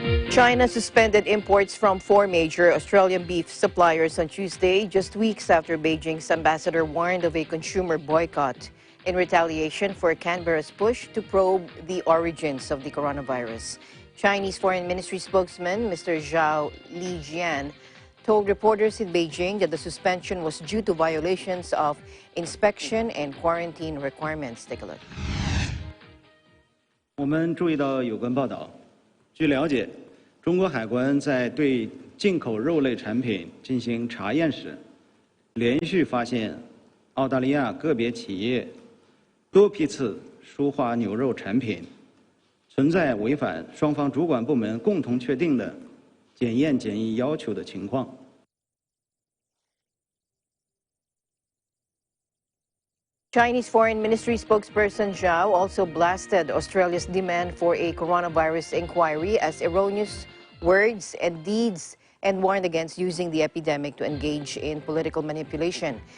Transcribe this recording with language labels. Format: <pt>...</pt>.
<en>China suspended imports from 4 major Australian beef suppliers on Tuesday, just weeks after Beijing's ambassador warned of a consumer boycott in retaliation for Canberra's push to probe the origins of the coronavirus. Chinese Foreign Ministry spokesman Mr. Zhao Lijian told reporters in Beijing that the suspension was due to violations of inspection and quarantine requirements. Take a look.</en> <zh>我们注意到有关报道，据了解，中国海关在对进口肉类产品进行查验时，连续发现澳大利亚个别企业多批次输华牛肉产品存在违反双方主管部门共同确定的 检验检疫要求的情况。</zh> <en>Chinese Foreign Ministry spokesperson Zhao also blasted Australia's demand for a coronavirus inquiry as erroneous words and deeds and warned against using the epidemic to engage in political manipulation.</en>